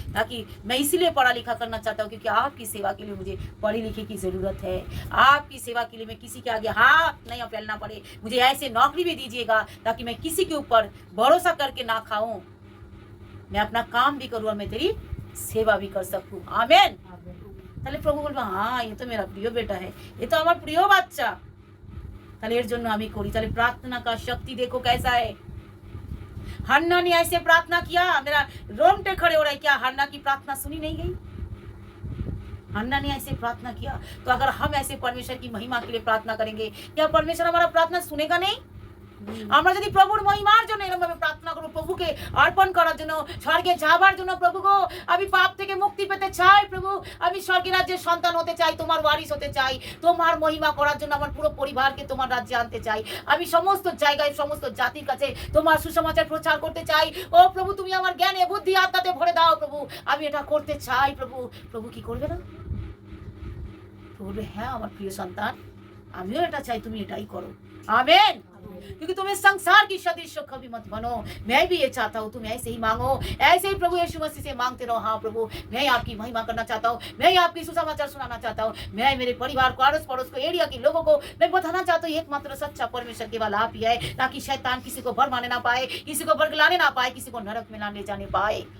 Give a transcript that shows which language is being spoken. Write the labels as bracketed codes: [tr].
[hi] ताकि मैं इसीलिए पढ़ा लिखा करना चाहता हूं क्योंकि आपकी सेवा के लिए मुझे पढ़े लिखे की जरूरत है। आपकी सेवा के लिए मैं किसी के आगे हाथ नहीं फैलना पड़े। मुझे ऐसे नौकरी भी दीजिएगा ताकि मैं किसी के ऊपर भरोसा करके ना खाऊं, मैं अपना काम भी करूं और मैं तेरी सेवा भी कर सकूं। आमीन। [bn] তাহলে প্রভু বলবো, হ্যাঁ [hi] ये तो मेरा प्रिय बेटा है, ये तो [bn] আমার প্রিয় বাচ্চা, তাহলে এর জন্য আমি করি। তাহলে [hi] प्रार्थना का शक्ति देखो कैसा है। हन्ना ने ऐसे प्रार्थना किया, मेरा रोंगटे खड़े हो रहा है। क्या हन्ना की प्रार्थना सुनी नहीं गई? हन्ना ने ऐसे प्रार्थना किया। तो अगर हम ऐसे परमेश्वर की महिमा के लिए प्रार्थना करेंगे, क्या परमेश्वर हमारा प्रार्थना सुनेगा नहीं? [bn] আমরা যদি প্রভুর মহিমার জন্য এরকম ভাবে প্রার্থনা করব, প্রভুকে অর্পণ করার জন্য, স্বর্গে যাবার জন্য, প্রভু গো আমি পাপ থেকে মুক্তি পেতে চাই, প্রভু আমি স্বর্গের রাজ্যের সন্তান হতে চাই, তোমার ওয়ারিস হতে চাই, তোমার মহিমা করার জন্য আমার পুরো পরিবারকে তোমার রাজ্যে আনতে চাই, আমি সমস্ত জায়গায় সমস্ত জাতির কাছে তোমার সুসমাচার প্রচার করতে চাই। ও প্রভু তুমি আমার জ্ঞানে বুদ্ধি আত্মাতে ভরে দাও প্রভু, আমি এটা করতে চাই প্রভু। প্রভু কি করবে না? বলবে হ্যাঁ আমার প্রিয় সন্তান, আমিও এটা চাই, তুমি এটাই করো। [hi] आमीन। क्योंकि तुम्हें संसार की सदृश कभी मत बनो, मैं भी ये चाहता हूँ तुम ऐसे ही मांगो, ऐसे ही प्रभु यीशु मसीह से मांगते रहो। हाँ प्रभु मैं आपकी महिमा करना चाहता हूँ, मैं आपकी सुसमाचार सुनाना चाहता हूँ, मैं मेरे परिवार को, अड़ोस पड़ोस को, एरिया के लोगों को मैं बताना चाहता हूँ एकमात्र सच्चा परमेश्वर केवल आप ही है, ताकि शैतान किसी को भरमाने ना पाए, किसी को बरगलाने ना पाए, किसी को नरक में लाने जाने पाए।